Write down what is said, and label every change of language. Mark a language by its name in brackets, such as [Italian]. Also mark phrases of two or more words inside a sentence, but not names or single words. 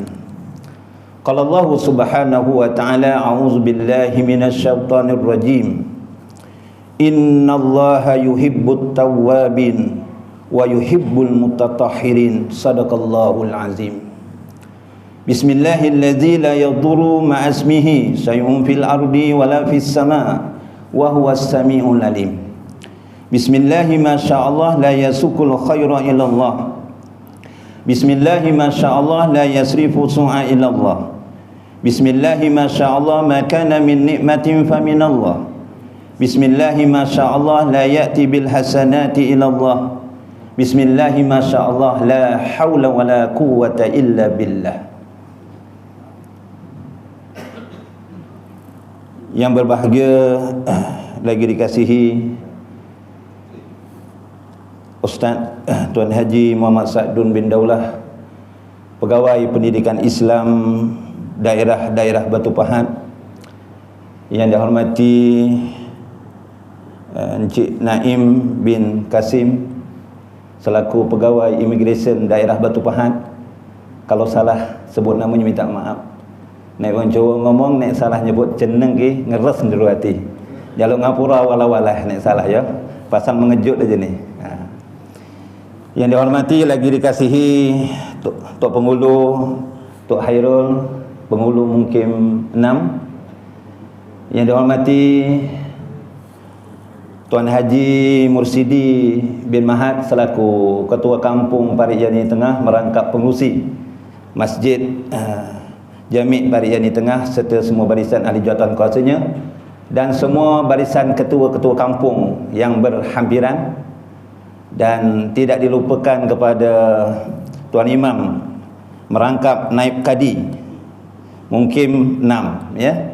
[Arabic] قال الله سبحانه وتعالى، أعوذ بالله من الشيطان الرجيم. إن الله يحب التوابين ويحب المتطهرين. صدق الله العظيم. بسم الله الذي لا يضر مع اسمه شيء في الأرض ولا في السماء وهو السميع العليم. بسم الله ما شاء الله لا يسوق الخير إلا الله. بسم الله ما شاء الله لا يصرف السوء إلا الله. بسم الله ما شاء الله ما كان من نعمة فمن الله. بسم الله ما شاء الله لا يأتي بالحسنات إلا الله. بسم الله ما شاء الله لا حول ولا قوة إلا بالله. [Malay] Yang berbahagia lagi dikasihi Ustaz Tuan Haji Muhammad Sa'dun bin Daulah, Pegawai Pendidikan Islam daerah-daerah Batu Pahat. Yang dihormati Encik Naim bin Kasim selaku Pegawai Immigration daerah Batu Pahat. Kalau salah sebut namanya minta maaf. [Javanese] Nek orang Jawa ngomong nek salah nyebut jeneng ki ngeres njero hati. Jaluk ngapura wala-wala nek salah ya. [Malay] Pasal mengejut aja nih. Yang dihormati lagi dikasihi Tok Pengulu, Tok Hairul, Pengulu mungkin 6. Yang dihormati Tuan Haji Mursidi bin Mahad selaku Ketua Kampung Parikyani Tengah merangkap pengurusi Masjid Jami' Parikyani Tengah serta semua barisan ahli jawatan kuasanya dan semua barisan ketua-ketua kampung yang berhampiran, dan tidak dilupakan kepada Tuan Imam merangkap naib kadi mungkin 6 ya.